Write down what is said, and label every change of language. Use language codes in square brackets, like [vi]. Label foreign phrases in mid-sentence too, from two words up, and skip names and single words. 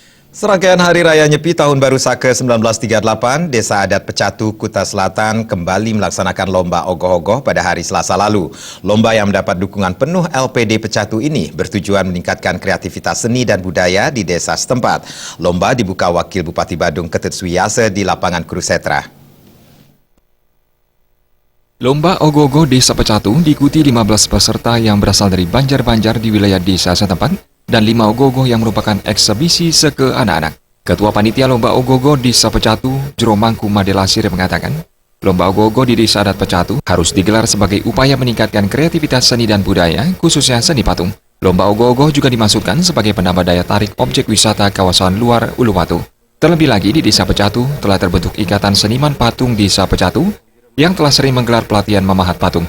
[id] Serangkaian Hari Raya Nyepi Tahun Baru Saka 1938, Desa Adat Pecatu, Kuta Selatan kembali melaksanakan lomba ogoh-ogoh pada hari Selasa lalu. Lomba yang mendapat dukungan penuh LPD Pecatu ini bertujuan meningkatkan kreativitas seni dan budaya di desa setempat. Lomba dibuka Wakil Bupati Badung Ketut Suwiyasa di lapangan Kurusetra. Lomba ogoh-ogoh Desa Pecatu diikuti 15 peserta yang berasal dari banjar-banjar di wilayah desa setempat dan 5 ogoh-ogoh yang merupakan eksebisi seke anak-anak. Ketua Panitia Lomba Ogoh-ogoh Desa Pecatu, Jero Mangku Made Lasir mengatakan, lomba ogoh-ogoh di Desa Adat Pecatu harus digelar sebagai upaya meningkatkan kreativitas seni dan budaya, khususnya seni patung. Lomba ogoh-ogoh juga dimaksudkan sebagai penambah daya tarik objek wisata kawasan luar Uluwatu. Terlebih lagi di Desa Pecatu telah terbentuk Ikatan Seniman Patung Desa Pecatu yang telah sering menggelar pelatihan memahat patung.